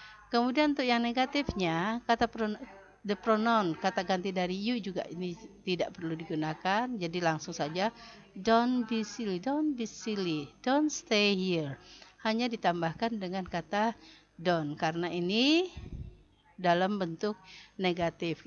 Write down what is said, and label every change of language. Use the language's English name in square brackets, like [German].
[Indonesian] Kemudian untuk yang negatifnya, kata the pronoun, kata ganti dari you juga ini tidak perlu digunakan. Jadi langsung saja, [English] don't be silly, don't stay here. [Indonesian] Hanya ditambahkan dengan kata don't, karena ini dalam bentuk negatif.